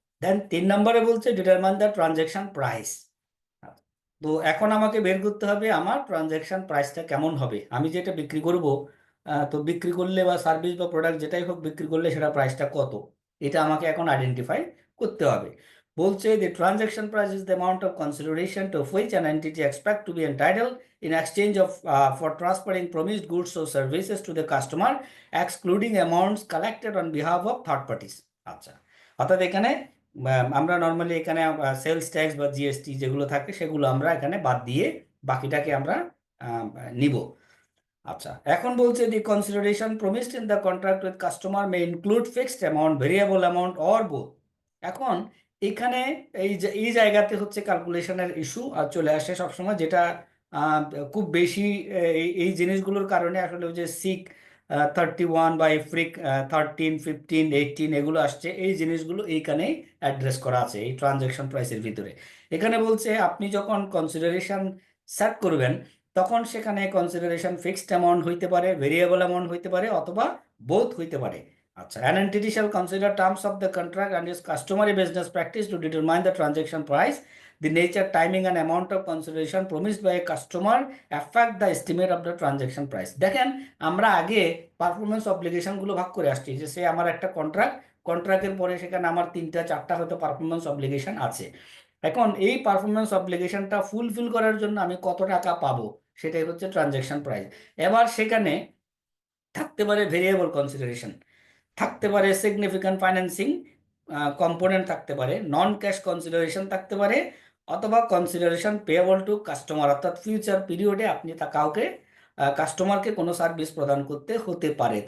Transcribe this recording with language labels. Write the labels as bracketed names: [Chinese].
[Bangla] দেন 3 নম্বরে বলছে [English] Determine the transaction price. [Bangla] তো এখন আমাকে বের করতে হবে আমার ট্রানজ্যাকশন প্রাইসটা কেমন হবে, আমি যেটা বিক্রি করব, তো বিক্রি করলে বা সার্ভিস বা প্রোডাক্ট যেটাই হোক বিক্রি করলে সেটা প্রাইসটা কত, এটা আমাকে এখন আইডেন্টিফাই করতে হবে। [English] বলছে the transaction price is the amount of consideration to which an entity expect to be entitled in exchange of for transferring promised goods or services to the customer, excluding amounts collected on behalf of third parties। [Bangla] আচ্ছা, অর্থাৎ এখানে আমরা normally এখানে sales tax বা GST যেগুলো থাকে সেগুলো আমরা এখানে বাদ দিয়ে বাকিটাকে আমরা নিব। আচ্ছা, এখন বলছে [English] The consideration promised in the contract with customer may include fixed amount, variable amount or both. [Bangla] এখন এখানে এই জায়গাতে হচ্ছে ক্যালকুলেশনের ইস্যু আর চলে আসে সবসময়, যেটা খুব বেশি এই জিনিসগুলোর কারণে আসলে যে সিক 31 বা ইফ্রিক 13, 15, 18 এগুলো আসছে, এই জিনিসগুলো এইখানেই অ্যাড্রেস করা আছে এই ট্রানজ্যাকশন প্রাইসের ভিতরে। এখানে বলছে আপনি যখন কনসিডারেশন সেট করবেন তখন সেখানে কনসিডারেশন ফিক্সড অ্যামাউন্ট হইতে পারে, ভেরিয়েবল অ্যামাউন্ট হইতে পারে, অথবা বোথ হইতে পারে। [English] আচ্ছা, an entity shall consider terms of the contract and its customary business practice to determine the transaction price. The nature, timing and amount of consideration promised by a customer affect the estimate of the transaction price. [Bangla] দেখেন আমরা আগে performance obligation গুলো ভাগ করে আসছি, যে সে আমার একটা কন্ট্রাক্টের পরে সেখানে আমার 3টা 4টা হয়তো পারফরমেন্স অব্লিগেশন আছে। এখন এই পারফরমেন্স অব্লিগেশনটা ফুলফিল করার জন্য আমি কত টাকা পাবো সেটাই হচ্ছে ট্রানজ্যাকশন প্রাইস। এবার সেখানে থাকতে পারে ভেরিয়েবল কনসিডারেশন, থাকতে পারে সিগনিফিক্যান্ট ফাইন্যান্সিং কম্পোনেন্ট, থাকতে পারে নন ক্যাশ কনসিডারেশন, থাকতে পারে অথবা [English] consideration payable to customer, [Bangla] অর্থাৎ ফিউচার পিরিয়ডে আপনি কাউকে কাস্টমারকে কোনো সার্ভিস প্রদান করতে হতে পারে।